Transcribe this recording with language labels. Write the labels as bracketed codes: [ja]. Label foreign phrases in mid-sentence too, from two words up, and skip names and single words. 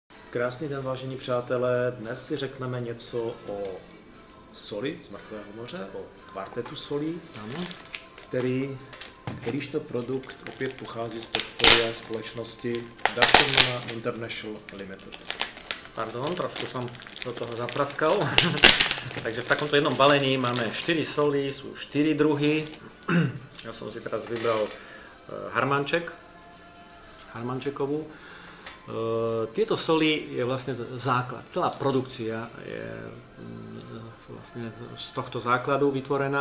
[cs] Krásný den, vážení přátelé. Dnes si řekneme něco o soli z Mrtvého moře, o kvartetu solí, kterýžto produkt opět pochází z portfolia společnosti Dutchman International Limited. [sk] Pardon, trošku som do toho zapraskal. Takže v takomto jednom balení máme 4 soli, sú 4 druhy. Ja som si teraz vybral harmančekovú. Tieto soli je vlastne základ. Celá produkcia je vlastne z tohto základu vytvorená.